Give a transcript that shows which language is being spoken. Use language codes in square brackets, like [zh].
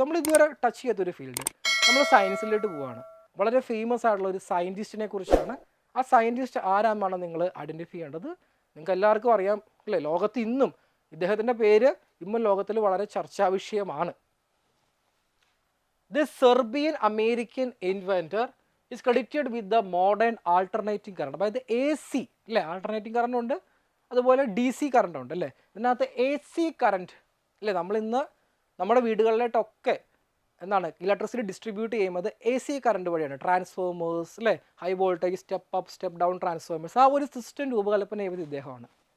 [ml] നമ്മൾ ഇതുവരെ ടച്ച് ചെയ്യാത്തൊരു ഫീൽഡ്, നമ്മൾ സയൻസിലോട്ട് പോവുകയാണ്. വളരെ ഫേമസ് ആയിട്ടുള്ള ഒരു സയൻറ്റിസ്റ്റിനെ കുറിച്ചാണ്. ആ സയൻറ്റിസ്റ്റ് ആരാണെന്നാണ് നിങ്ങൾ ഐഡൻറ്റിഫൈ ചെയ്യേണ്ടത്. നിങ്ങൾക്ക് എല്ലാവർക്കും അറിയാം അല്ലേ, ലോകത്ത് ഇന്നും ഇദ്ദേഹത്തിൻ്റെ പേര് ഇന്നും ലോകത്തിൽ വളരെ ചർച്ചാ വിഷയമാണ്. [en] This Serbian American inventor is credited with the modern alternating current. [ml] അതായത് AC അല്ലേ, ആൾട്ടർനേറ്റിംഗ് കറണ്ട് ഉണ്ട്, അതുപോലെ DC കറണ്ട് ഉണ്ട് അല്ലേ. ഇതിനകത്ത് AC കറണ്ട് അല്ലേ, നമ്മളിന്ന് നമ്മുടെ വീടുകളിലോട്ടൊക്കെ എന്താണ് ഇലക്ട്രിസിറ്റി ഡിസ്ട്രിബ്യൂട്ട് ചെയ്യുന്നത് AC കറണ്ട് വഴിയാണ്. ട്രാൻസ്ഫോമേഴ്സ് അല്ലേ, high voltage step up step down transformers, ആ ഒരു സിസ്റ്റം രൂപകൽപ്പന ചെയ്തത് ഇദ്ദേഹമാണ്.